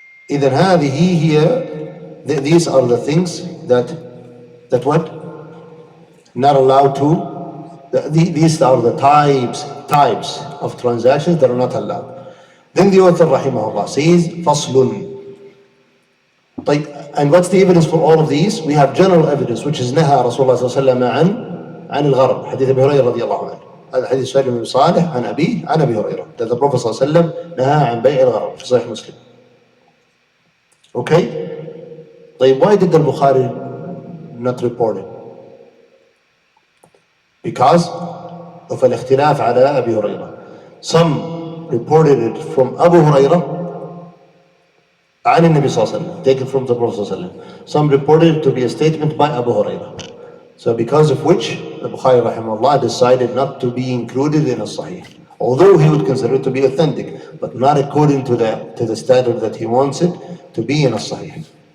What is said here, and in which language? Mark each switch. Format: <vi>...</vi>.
<ar>إذن هذه هي,</ar> <en>these are the things that what? Not allowed to. These are the types of transactions that are not allowed. Then the author rahimahullah says, فصل. And what's the evidence for all of these? We have general evidence, which is</en> <ar>نهى رسول الله صلى الله عليه وسلم عن الغرب. حديث أبي هريرة رضي الله عنه. هذا حديث سالم بن صالح عن أبيه عن أبي هريرة.</ar> <en>That the Prophet</en> <ar>صلى الله عليه وسلم نهى عن بيع الغرب في صحيح مسلم.</ar> <en>Okay? طيب, why did the Bukhari not report it? Because of</en> <ar>الاختلاف على أبي هريرة.</ar> <en>Some reported it from Abu Hurairah</en> <ar>عن النبي صلى الله عليه وسلم,</ar> <en>taken from the Prophet صلى الله عليه وسلم. Some reported it to be a statement by Abu Hurairah. So because of which the Bukhari rahimahullah decided not to be included in a Sahih. Although he would consider it to be authentic, but not according to the standard that he wants it to be in a Sahih.</en>